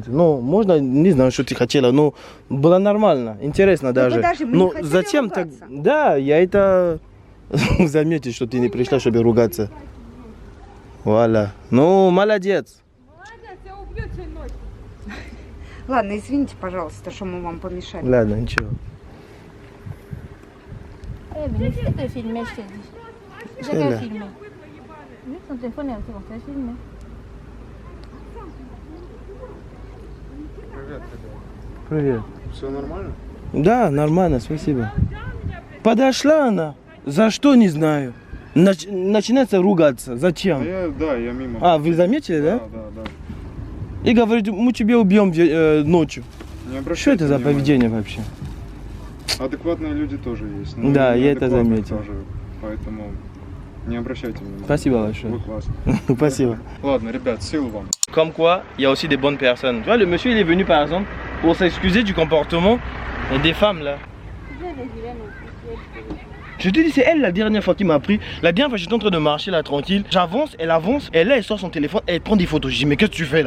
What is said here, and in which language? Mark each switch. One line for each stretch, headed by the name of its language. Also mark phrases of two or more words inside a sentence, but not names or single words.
Russian: Ну, можно, не знаю, что ты хотела, но было нормально, интересно даже. подожди, мы не Но хотели зачем так? ругаться. Да, я это заметил, что ты не пришла, чтобы ругаться. Вуаля. Ну, молодец. Молодец, я убью тебя ночью. Ладно, извините, пожалуйста, что мы вам помешали. Ладно, ничего.
French: Eh, mais laisse te filmer, je te dis. J'ai là. qu'à filmer. Vu que ton téléphone est resté pour te filmer.
Russian: Привет. Все нормально? Да, нормально, спасибо. Подошла она. За что, не знаю. Начинается ругаться. Зачем? Я мимо. А, вы заметили, да? Да. И говорит, мы тебя убьем ночью. Не Что обращайте это за внимания. поведение вообще? Адекватные люди тоже есть. Да, и я это неадекватные заметил. Тоже, поэтому не обращайте внимания. Спасибо большое. Вы классные. Спасибо. Ладно, ребят, сил вам.
French: Comme quoi, il y a aussi des bonnes personnes. Tu vois, le monsieur, il est venu par exemple pour s'excuser du comportement des femmes là. Je te dis, c'est elle la dernière fois qui m'a pris. La dernière fois, j'étais en train de marcher là tranquille. J'avance, et là, elle sort son téléphone, elle prend des photos. Je dis, mais qu'est-ce que tu fais là?